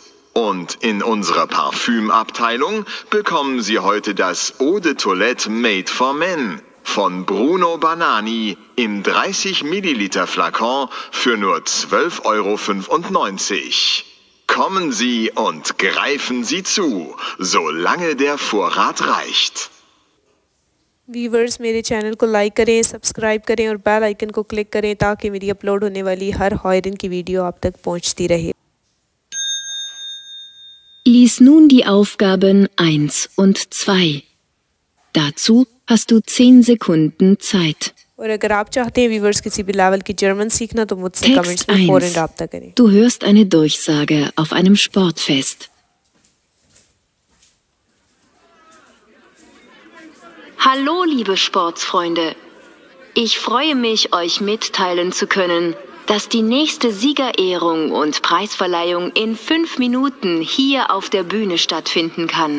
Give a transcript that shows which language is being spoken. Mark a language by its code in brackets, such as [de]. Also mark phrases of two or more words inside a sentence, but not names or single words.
[de] Und in unserer Parfümabteilung bekommen Sie heute das Eau de Toilette Made for Men von Bruno Banani im 30 Milliliter Flakon für nur 12,95 €. Kommen Sie und greifen Sie zu, solange der Vorrat reicht. [hi] व्यूवर्स मेरे चैनल को लाइक करें, सब्सक्राइब करें और [en] bell icon [hi] को क्लिक करें ताकि मेरी अपलोड होने वाली हर हॉयरन की वीडियो आप तक पहुंचती रहे। [de] Lies nun die Aufgaben 1 und 2. Dazu hast du 10 Sekunden Zeit. [hi] और अगर आप चाहते हैं व्यूवर्स किसी भी लेवल की जर्मन सीखना तो मुझसे Text कमेंट्स में फौरन 1. राब्ता करें। [de] Du hörst eine Durchsage auf einem Sportfest. Hallo, liebe Sportsfreunde. Ich freue mich, euch mitteilen zu können, dass die nächste Siegerehrung und Preisverleihung in 5 Minuten hier auf der Bühne stattfinden kann.